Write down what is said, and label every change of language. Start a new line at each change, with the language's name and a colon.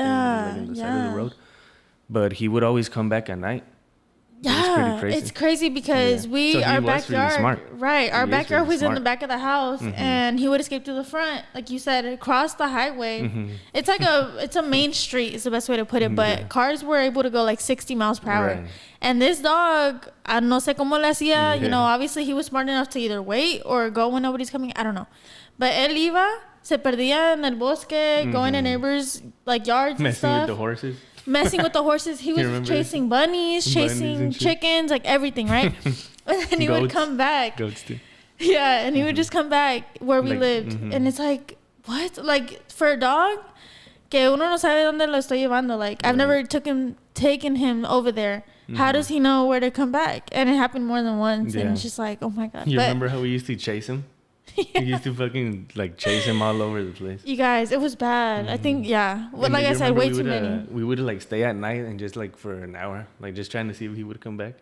English: Like on the side of the road. But he would always come back at night. Yeah, it's crazy because our backyard, really smart. Right? Our backyard was in the back of the house, and he would escape to the front, like you said, across the highway. It's like it's a main street, is the best way to put it. But cars were able to go like 60 miles per hour. Right. And this dog, I
Spanish: no sé cómo le hacía.
English: You know, obviously he was smart enough to either wait or go when nobody's coming. I don't know, but
Spanish: él iba, se perdía en el bosque,
English: going in neighbors like yards and stuff. Messing with the horses. Messing with the horses. He was chasing bunnies, chasing chickens, like everything, right? And then he would come back. Goats too. Yeah, and he would just come back where we lived. And it's like, what? Like, for a dog,
Spanish: que uno no sabe dónde lo estoy llevando.
English: Like, I've never taken him over there. How does he know where to come back? And it happened more than once. And it's just like, oh my God. You remember how we used to chase him? He used to fucking like chase him all over the place. You guys, it was bad. I think, well, like I said, way too many. We would like stay at night and just like for an hour, like just trying to see if he would come back.